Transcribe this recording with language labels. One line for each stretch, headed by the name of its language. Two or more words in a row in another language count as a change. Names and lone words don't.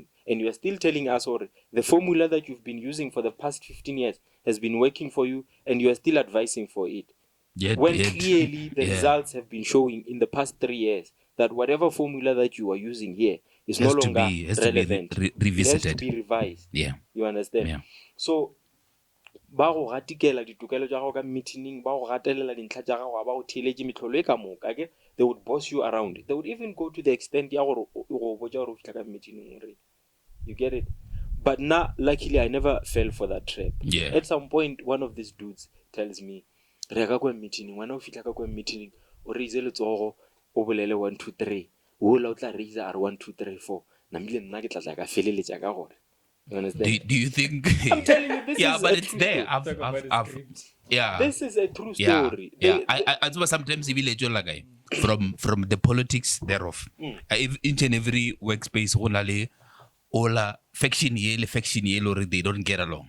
English: And you are still telling us, or the formula that you've been using for the past 15 years has been working for you, and you are still advising for it. Clearly the results have been showing in the past 3 years that whatever formula that you are using here is no longer relevant. Revisited. It has to be revised. Yeah. You understand? Yeah. So,
Northern Sotho: ba go gatikela ditokelo tsa go ka meeting, ba go gatelela dintlha tsa gago ba go theletše metlholo e ka moka,
English: okay? They would boss you around. They would even go to the extent
Northern Sotho: ya gore go botša gore o fitla ka meeting.
English: You get it? But now, luckily, I never fell for that trap. Yeah. At some point, one of these dudes tells me,
Northern Sotho: re ka kwa meeting, wena o fitla ka kwa meeting, o raise letsogo, o bolele 1, 2, 3. O la o tla raise are 1, 2, 3, 4. namile nna ke tla tla ka feleletsa ka gore.
English: You understand? Do you think? I'm telling you, this yeah, is but a it's true there. story. Yeah. This is a true Yeah, story. yeah. I do sometimes like from the politics thereof. Each and every workspace, all faction or they don't get along.